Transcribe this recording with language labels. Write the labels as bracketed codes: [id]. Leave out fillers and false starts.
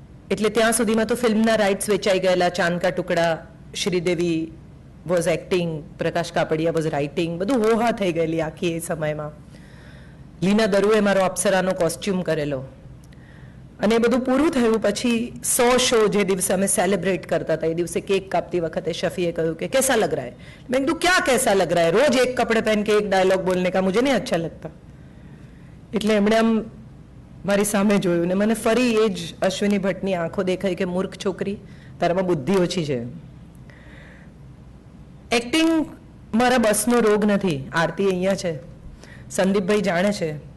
[gu] એટલે ત્યાં સુધીમાં તો ફિલ્મના રાઇટ્સ વેચાઈ ગયેલા. ચાંદ કા ટુકડા, Sridevi [en] was acting, [gu] Prakash Kapadia [en] was writing, [gu] બધું હોહા થઈ ગયેલી આખી એ સમયમાં. લીના દરુએ મારો અપ્સરાનો કોસ્ચ્યુમ કરેલો. અને એ બધું પૂરું થયું પછી 100 શો જે દિવસે અમે સેલિબ્રેટ કરતા હતા એ દિવસે કેક કાપતી વખતે શફીએ કહ્યું કે [hi] कैसा लग रहा है? मैं कहा क्या कैसा लग रहा है, रोज एक कपड़े पहन के एक डायलॉग बोलने का मुझे नहीं अच्छा लगता. [gu] એટલે એમણે આમ મારી સામે જોયું ને મને ફરી એ જ અશ્વિની ભટ્ટની આંખો દેખાઈ કે મૂર્ખ છોકરી, તારામાં બુદ્ધિ ઓછી છે. એક્ટિંગ મારા બસનો રોગ નથી. આરતી અહીંયા છે, સંદીપભાઈ જાણે છે.